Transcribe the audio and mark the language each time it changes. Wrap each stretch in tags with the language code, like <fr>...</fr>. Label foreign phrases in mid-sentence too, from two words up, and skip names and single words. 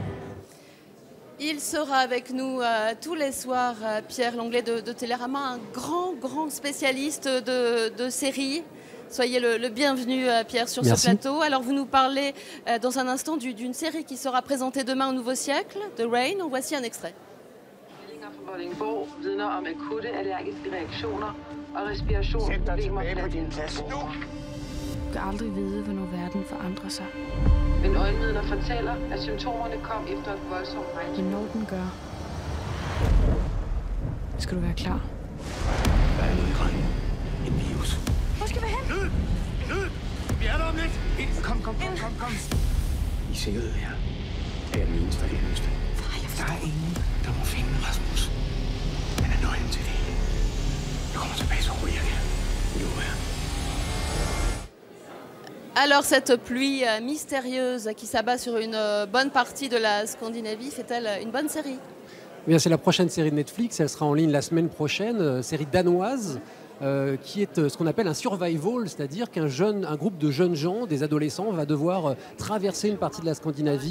<fr>Il sera avec nous tous les soirs, Pierre Langlais de Télérama, un grand spécialiste de séries. Soyez le bienvenu, Pierre, sur ce plateau. Alors, vous nous parlez dans un instant d'une série qui sera présentée demain au Nouveau Siècle, The Rain. En voici un extrait.</fr> <da>Du kan aldrig vide, hvornår verden forandrer sig. Men øjenvidner fortæller, at symptomerne kom efter et voldsomt regn. Når den gør, skal du være klar. Der er noget i regnen. En virus. Hvor skal vi hen? Ned! Vi er der om lidt! Kom. I sikkerhed her. Jeg er den eneste, der er eneste. Der er ingen, der må finde Rasmus. Han er nøglen til det hele. Jeg kommer tilbage så hurtigt jeg kan. Nu her.</da> <fr>Alors, cette pluie mystérieuse qui s'abat sur une bonne partie de la Scandinavie, fait-elle une bonne série? Bien, c'est la prochaine série de Netflix. Elle sera en ligne la semaine prochaine. Série danoise qui est ce qu'on appelle un survival, c'est-à-dire un groupe de jeunes gens, des adolescents, va devoir traverser une partie de la Scandinavie.</fr>